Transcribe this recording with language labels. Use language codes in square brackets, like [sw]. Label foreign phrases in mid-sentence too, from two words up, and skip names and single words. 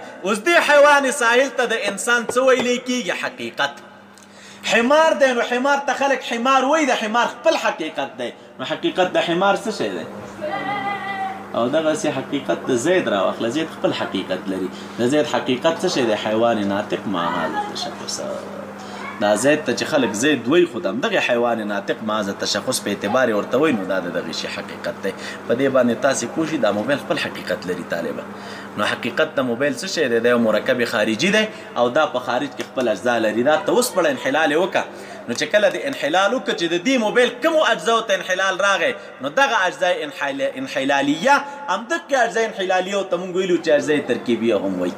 [ps] اوس دې حیوان ساحل ته د انسان څه ویلی کیږي؟ حقیقت. حمار دی نو حمار ته خلک حمار وایي، د حمار خپل حقیقت دی. نو حقیقت د حمار څه شی دی؟ او دغسې حقیقت د زید راواخله. زید خپل حقیقت لري. د زید حقیقت څه شی دی؟ [ar] حیوان ناطق ما هذا التشخص. [ps] دا زید ته چې خلک زید وایي خو د همدغې [ar] حیوان ناطق ما هذا التشخص [ps] په اعتبار یې ورته وایي نو دا د دغې شي حقیقت دی. په دې باندې تاسې پوه شئ دا موبایل خپل حقیقت لري طالبه. نو حقیقت د موبایل څه شی دی؟ دا یو مرکب خارجي دی او دا په خارج کې خپل اجزا لري. دا ته اوس پړه انحلال یې وکړه نو چې کله د انحلال وکړه چې د دې موبایل کومو اجزاو ته انحلال راغی نو دغه اجزا انحلالیه همدغې اجزا انحلالیه ته موږ ویلو چې اجزا ترکیبیه هم وایي.